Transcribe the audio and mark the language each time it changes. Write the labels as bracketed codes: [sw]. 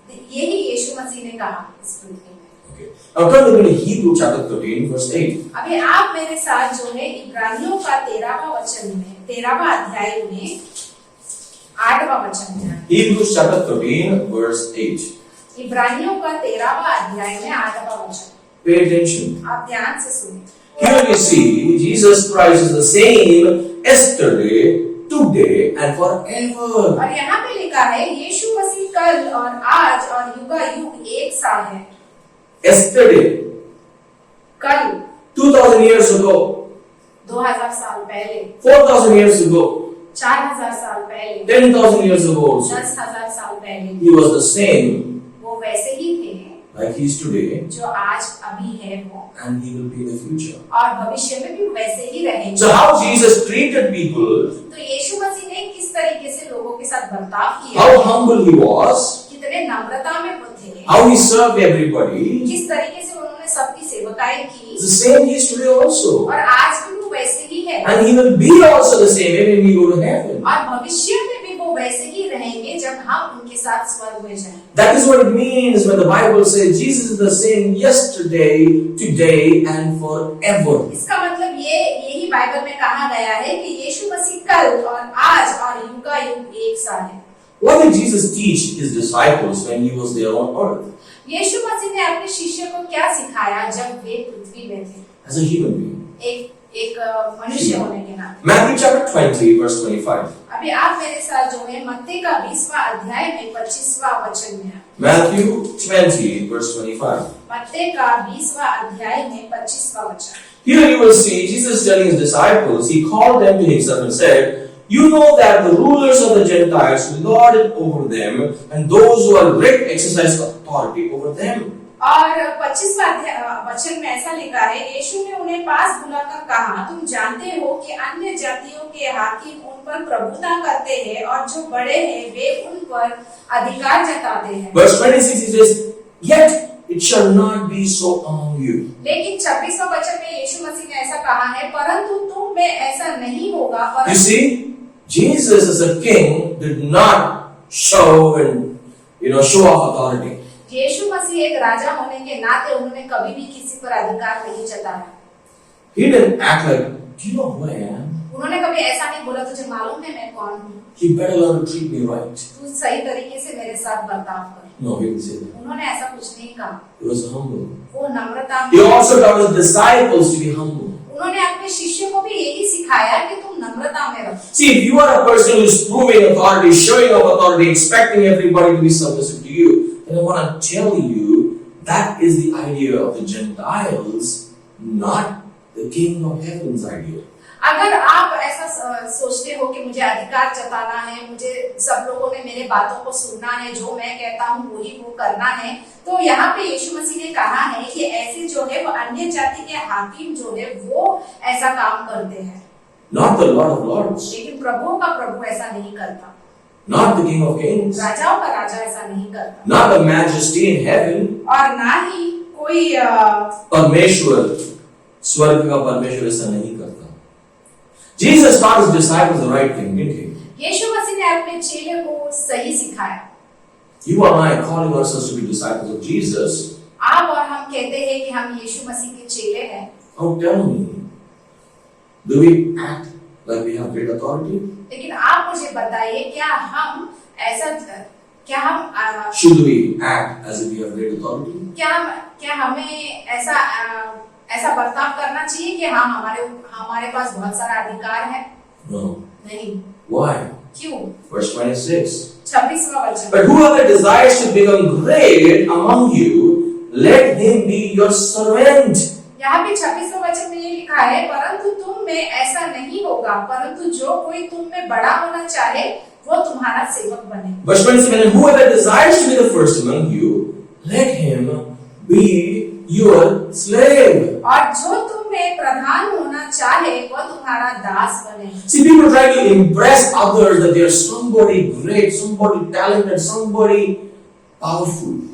[hi] यही यीशु मसीह ने कहा इस पृथ्वी में। [en] Okay. Now turn with me to Hebrews chapter 13, verse 8. [hi] अभी आप मेरे साथ जो है इब्रानियों का 13वां अध्याय में 8वां वचन में। [en] Hebrews chapter 13, verse 8. [hi] इब्रानियों का 13वां अध्याय में 8वां वचन। [en] Pay attention. [hi] आप ध्यान से सुनिए। [en] Here we see Jesus Christ is the same yesterday, today and forever. [hi] और यहाँ पे लिखा है यीशु मसीह कल और आज और युगायुग एक सा है। [en] Yesterday, [hi] कल [en] 2000 years ago, [hi] 2000 साल पहले, [en] 4000 years ago, [hi] 4000 साल पहले, [en] 10,000 years ago also. [hi] 10,000 साल पहले [en] He was the same [hi] वो वैसे ही थे [en] like he is today, [hi] जो आज अभी है वो, [en] and he will be in the future. [hi] और भविष्य में भी वैसे ही रहेंगे। [en] So how Jesus treated people, [hi] तो यीशु मसीह ने किस तरीके से लोगों के साथ बर्ताव किया, [en] how humble he was, [hi] कितने नम्रता में वो थे, [en] how he served everybody, [hi] किस तरीके से उन्होंने सबकी सेवकाई की, [en] it's the same he is today also. [hi] और आज भी वो वैसे ही है, [en] And he will be also the same when we go to heaven. [hi] और भविष्य में भी वो वैसे ही रहेंगे जब हम उनके साथ स्वर्ग में जाएं। [en] That is what it means when the Bible says Jesus is the same yesterday, today and forever. [hi] इसका मतलब यही बाइबल में कहा गया है कि यीशु मसीह कल और आज और युगायुग एक सा है। [en] What did Jesus teach his disciples when he was there on earth? [hi] यीशु मसीह ने अपने शिष्य को क्या सिखाया जब वे पृथ्वी में थे, [en] As a human being. [hi] एक मनुष्य होने के नाते। [en] Matthew chapter 20 verse 25. [hi] अभी आप मेरे साथ जो है मत्ती का 20वां अध्याय में 25वां वचन में है। [en] Matthew 20 verse 25. [hi] मत्ती का 20वां अध्याय में 25वां वचन। [en] Here you will see Jesus telling his disciples, he called them to himself and said, you know that the rulers of the Gentiles lord it over them, and those who are rich exercise authority over them. [hi] और 25वां वचन में ऐसा लिखा है, यीशु ने उन्हें पास बुलाकर कहा, तुम जानते हो कि अन्य जातियों के हाकिम उन पर प्रभुता करते हैं और जो बड़े हैं वे उन पर अधिकार जताते हैं। [en] Verse 26 he says, yet it shall not be so among you. [hi] लेकिन 26वां वचन में यीशु मसीह ने ऐसा कहा है, परंतु तुम में ऐसा नहीं होगा। [en] You see, Jesus as a king did not show and show off authority. [hi] यीशु मसीह एक राजा होने के नाते उन्होंने कभी भी किसी पर अधिकार नहीं जताया। [en] He didn't act like, do you know who I am? [hi] उन्होंने कभी ऐसा नहीं बोला तुझे मालूम है मैं कौन हूँ, [en] You better learn to treat me right. [hi] तू सही तरीके से मेरे साथ बर्ताव कर। [en] No, he didn't say that. [hi] उन्होंने ऐसा कुछ नहीं कहा। [en] He was humble. [hi] वो नम्रता [en] He [hi] में, [en] also taught his disciples to be humble. [hi] उन्होंने अपने शिष्यों को भी यही सिखाया कि तुम नम्रता में रहो। [en] See, if you are a person who is proving authority, showing off authority, expecting everybody to be submissive to you, then I want to tell you that is the idea of the Gentiles, not the King of Heaven's idea. [hi] अगर आप ऐसा सोचते हो कि मुझे अधिकार जताना है, मुझे सब लोगों ने मेरे बातों को सुनना है, जो मैं कहता हूँ वही वो करना है, तो यहाँ पे यीशु मसीह ने कहा है कि ऐसे जो है वो अन्य जाति के हाकिम जो है वो ऐसा काम करते हैं। [en] Not the Lord of Lords. [hi] लेकिन प्रभुओं का प्रभु ऐसा नहीं करता। [en] Not the King of Kings. [hi] राजाओं का राजा ऐसा नहीं करता। [en] Not the Majesty in heaven. [hi] और ना ही कोई परमेश्वर, स्वर्ग का परमेश्वर ऐसा नहीं करता। [en] Jesus taught his disciples the right thing, didn't he? [hi] यीशु मसीह ने अपने चेले को सही सिखाया। [en] You and I calling ourselves to be disciples of Jesus. [hi] आप और हम कहते हैं कि हम यीशु मसीह के चेले हैं। [en] Now tell me, do we act like we have great authority? [hi] लेकिन आप मुझे बताइए क्या हम ऐसा क्या हम [en] Should we act as if we have great authority? [hi] क्या हमें ऐसा बर्ताव करना चाहिए कि हाँ हमारे पास बहुत सारा अधिकार है? [en] No. [hi] नहीं। [en] Why? [hi] क्यों? [en] Verse 26. [hi] 26वां वचन। [en] But whoever desires to become great among you, let him be your servant. [hi] यहाँ पे 26वें वचन में ये लिखा है, परंतु तुम में ऐसा नहीं होगा, परंतु जो कोई तुम में बड़ा होना चाहे वो तुम्हारा सेवक बने। [en] Verse 27. And whoever desires to be the first among you, let him be your slave. [hi] और जो तुम में प्रधान होना चाहे वो तुम्हारा दास बने। [en] See, people try to impress others that they are somebody great, somebody talented, somebody powerful.